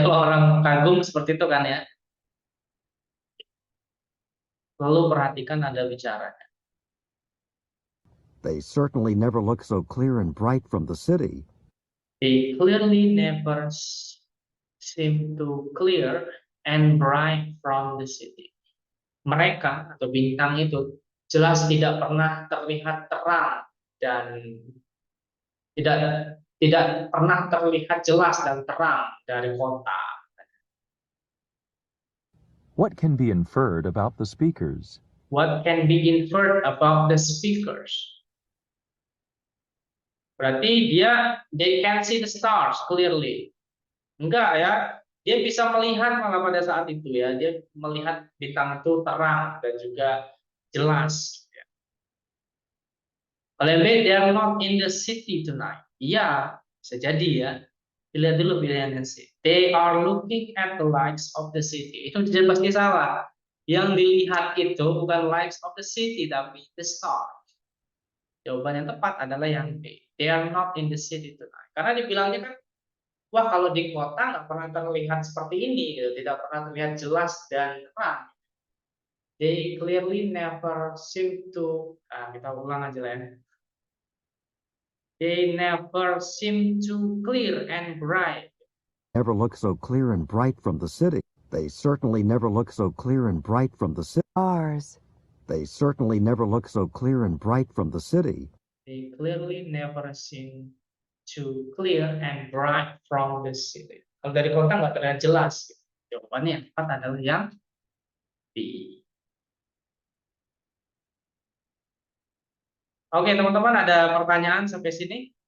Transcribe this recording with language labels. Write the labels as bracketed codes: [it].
[id] Kalau orang kagum seperti itu kan ya. Lalu perhatikan nada bicaranya. [en] They certainly never look so clear and bright from the city. They clearly never seem to clear and bright from the city. [id] Mereka atau bintang itu jelas tidak pernah terlihat terang dan tidak tidak pernah terlihat jelas dan terang dari kota. [en] What can be inferred about the speakers? What can be inferred about the speakers? [id] Berarti [en] they can see the stars clearly. [id] Enggak ya, dia bisa melihat malah pada saat itu ya, dia melihat bintang itu terang dan juga jelas. Oleh [en] B, they are not in the city tonight. [id] Iya, bisa jadi ya. Lihat dulu pilihannya sih. [en] They are looking at the lights of the city. [id] Itu pasti salah. Yang dilihat itu bukan [en] lights of the city, [id] tapi [en] the star. [id] Jawaban yang tepat adalah yang B. [en] They are not in the city tonight. [id] Karena dibilangnya kan, wah kalau di kota nggak pernah terlihat seperti ini, gitu. Tidak pernah terlihat jelas dan terang. [en] They clearly never seem to. [id] Kita ulang aja lah ya. [en] They never seem to clear and bright. Never look so clear and bright from the city. They certainly never look so clear and bright from the city. Stars. They certainly never look so clear and bright from the city. They clearly never seem to clear and bright from the city. [id] Kalau dari kota nggak terlihat jelas. Jawabannya yang tepat adalah yang B. Oke, teman-teman, ada pertanyaan sampai sini?